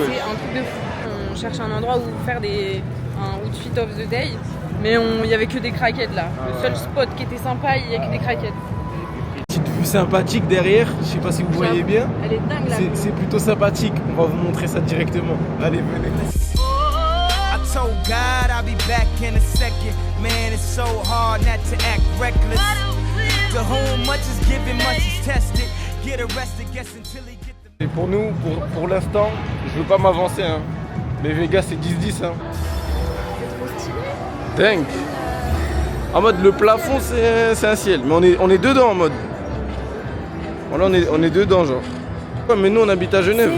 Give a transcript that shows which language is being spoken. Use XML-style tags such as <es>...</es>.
<fr>C'est un truc de fou. On cherche un endroit où faire un</fr> <en>outfit of the day.</en> <fr>Mais il y avait que des craquettes là. Le seul spot qui était sympa, il y a que des craquettes. Petite vue sympathique derrière, je sais pas si vous voyez bien. Elle est dingue là. C'est plutôt sympathique, on va vous montrer ça directement. Allez, venez.</fr> <en>I told God I'll be back in a second. Man, it's so hard not to act reckless. To whom much is given, much is tested. Get arrested, guess until he get the.</en> <fr>Et pour nous, pour l'instant, je veux pas m'avancer, hein. Mais Vegas c'est 10-10, hein. Dingue. En mode le plafond c'est un ciel, mais on est dedans en mode. Voilà, on est dedans genre. Ouais, mais nous on habite à Genève.</fr>